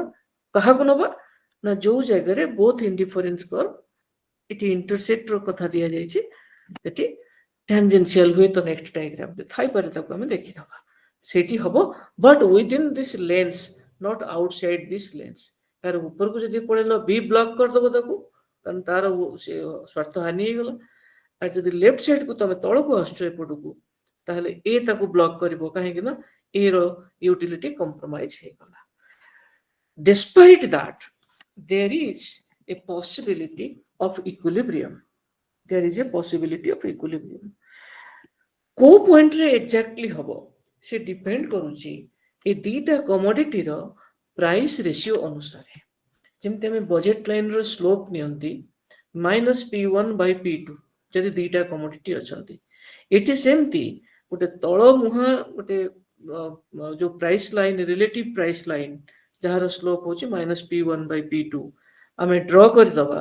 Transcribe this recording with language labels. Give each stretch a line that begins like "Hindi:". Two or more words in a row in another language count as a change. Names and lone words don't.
Odia: କାହାକୁ ନବା ନା ଯୋଉ ଜାଗାରେ
English: both indifference curve,
Odia: ଏଠି ଇଣ୍ଟରସେକ୍ଟ ର କଥା ଦିଆଯାଇଛି, ଏଠି ଟ୍ୟାଞ୍ଜେନ୍ସିଆଲ ହୁଏ ତ
English: next diagram
Odia: ଥାଇପାରେ, ତାକୁ ଆମେ ଦେଖିଦବା, ସେଇଠି ହବ,
English: but within this lens, not outside this lens.
Odia: ତାର ଉପରକୁ ଯଦି ପଳେଇଲ ବି ବ୍ଲକ୍ କରିଦବ ତାକୁ, କାରଣ ତାର ସେ ସ୍ୱାର୍ଥ ହାନି ହେଇଗଲା। আর ଯଦି
English: left side
Odia: ତମେ ତଳକୁ ଆସୁଛ ଏପଟକୁ, ତାହେଲେ ଏ ତାକୁ ବ୍ଲକ୍ କରିବ, କାହିଁକି ନା ଏ ର
English: utility compromise
Odia: ହେଇଗଲା।
English: Despite that, there is a possibility of equilibrium. There is a possibility of equilibrium.
Odia: କୋଉ ପଏଣ୍ଟରେ ଏକ୍ଜାକ୍ଟଲି ହବ ସେ ଡିପେଣ୍ଡ କରୁଛି ଏ ଦିଟା କମୋଡିଟିର
English: price ratio
Odia: ଅନୁସାରେ। ଯେମିତି ଆମେ
English: budget line
Odia: ସ୍ଲୋପ ନିଅନ୍ତି -P1/P2 ଯଦି ଦିଟା କମୋଡିଟି ଅଛନ୍ତି, ଏଠି ସେମିତି ଗୋଟେ ତଳ ମୁହାଁ ଗୋଟେ ଯୋଉ
English: price line, relative price line
Odia: ଯାହାର ସ୍ଲୋପ ହଉଛି -P1/P2 ଆମେ ଡ୍ର କରିଦବା।